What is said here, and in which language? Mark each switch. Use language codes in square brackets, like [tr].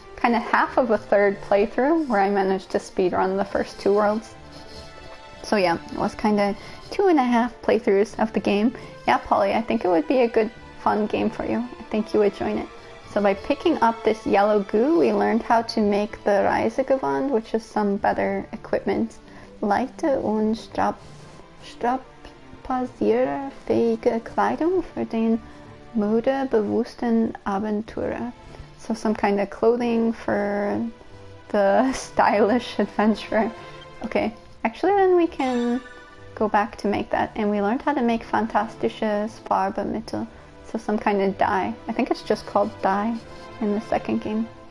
[en] Kind of half of a 3rd playthrough where I managed to speed run the first 2 worlds. So yeah, it was kind of 2.5 playthroughs of the game. Yeah, Polly, I think it would be a good, fun game for you. I think you would join it. So by picking up this yellow goo, we learned how to make the Reisegewand, which is some better equipment. [de] Leichte und strapazierfähige Kleidung für den modebewussten Abenteurer. [en] So some kind of clothing for the stylish adventurer. Okay, actually then we can go back to make that. And we learned how to make [de] fantastisches Farbemittel. [en] So some kind of dye. I think it's just called dye in the second game.